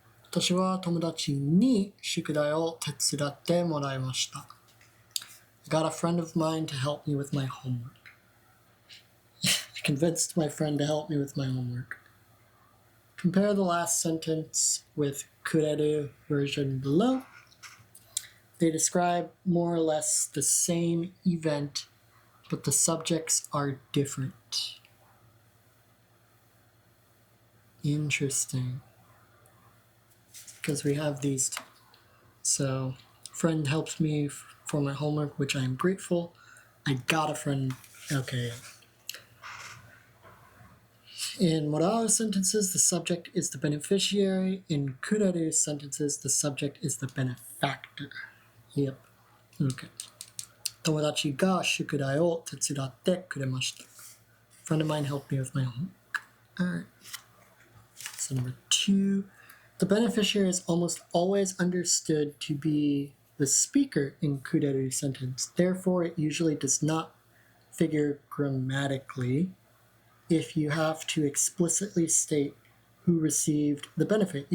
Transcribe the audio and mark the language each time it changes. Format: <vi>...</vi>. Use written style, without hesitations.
<ja>私は友達に宿題を手伝ってもらいました。</ja> <en>I got a friend of mine to help me with my homework. I convinced my friend to help me with my homework. Compare the last sentence with kureru version below. They describe more or less the same event, but the subjects are different. Interesting. Because we have these two. So, friend helps me for my homework, which I am grateful. I got a friend. Okay. In morao sentences, the subject is the beneficiary. In kureru sentences, the subject is the benefactor. Yep. Okay.</en> <ja>友達が宿題を手伝ってくれました。</ja> <en>Friend of mine helped me with my homework. Alright. So number 2. The beneficiary is almost always understood to be the speaker in kureru sentence. Therefore, it usually does not figure grammatically if you have to explicitly state who received the benefit.</en>